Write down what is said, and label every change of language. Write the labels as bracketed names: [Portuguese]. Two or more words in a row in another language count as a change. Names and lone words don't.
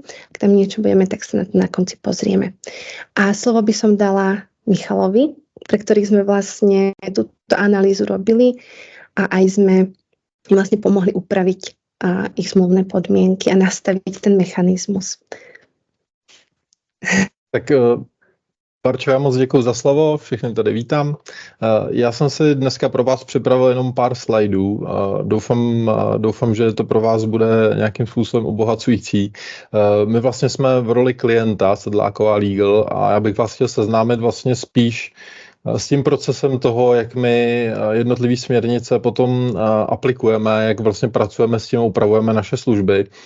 [Slovak] Ak tam niečo budeme, tak sa na konci pozrieme. A slovo by som dala Michalovi, pre ktorých sme vlastne túto analýzu robili a aj sme im vlastne pomohli upraviť ich zmluvné podmienky a nastaviť ten mechanizmus. [Czech] Tak Barčo, já moc děkuji za slovo, všechny tady vítám. Já jsem si dneska pro vás připravil jenom pár slajdů. Doufám, že to pro vás bude nějakým způsobem obohacující. My vlastně jsme v roli klienta Sedláková Legal a já bych vás chtěl seznámit vlastně spíš s tím procesem toho, jak my jednotlivé směrnice potom aplikujeme, jak vlastně pracujeme s tím, upravujeme naše služby.